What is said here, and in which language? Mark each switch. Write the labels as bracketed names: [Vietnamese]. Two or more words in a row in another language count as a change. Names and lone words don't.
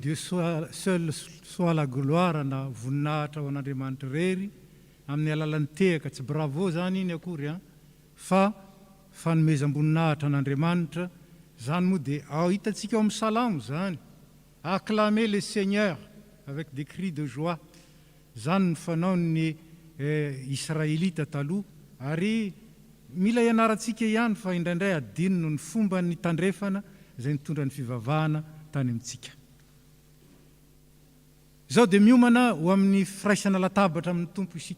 [French] Dieu seul soit la gloire [Malagasy] na voninahitra ho an'Andriamanitra rery amin'ny alalan'ny tehaka, tsy bravo zany iny akory fa fanomezam-boninahitra an'Andriamanitra. Zany moa dia hitantsika ao amin'ny salamo zany, [French] acclamer le Seigneur avec des cris de joie. [Malagasy] Zany ny fanaon'ny Israélita taloha, ary mila ianarantsika ihany fa indraindray adino ny fomba ny tandrefana izay nitondra ny fivavahana tany amintsika. Izao dia miomana ho amin'ny firaisana latabatra amin'ny tompo isika.